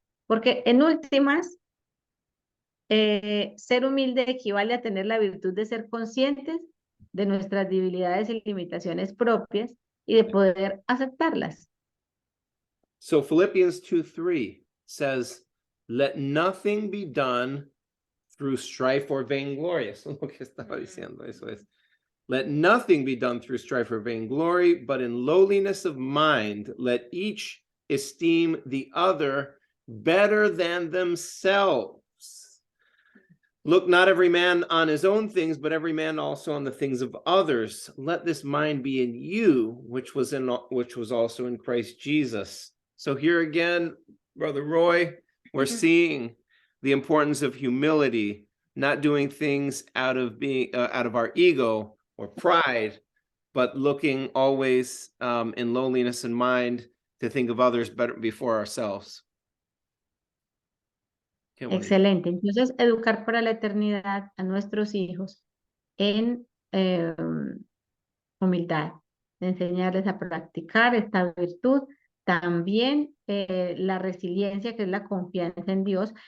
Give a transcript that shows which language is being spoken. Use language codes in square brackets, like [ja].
[es] Porque en últimas, ser humilde equivale a tener la virtud de ser conscientes de nuestras debilidades y limitaciones propias y de poder aceptarlas. [en] So Philippians 2:3 says, let nothing be done through strife or vainglory. [es] Eso es lo que estaba diciendo, eso es. [en] Let nothing be done through strife or vainglory, but in lowliness of mind, let each esteem the other better than themselves. Look not every man on his own things, but every man also on the things of others. Let this mind be in you, which was also in Christ Jesus. So here again, Brother Roy, we're seeing the importance of humility, not doing things out of our ego or pride, but looking always in lowliness in mind to think of others better before ourselves. [es] Qué bonito. Excelente. Entonces, educar para la eternidad a nuestros hijos en humildad, enseñarles a practicar esta virtud. También la resiliencia, que es la confianza en Dios.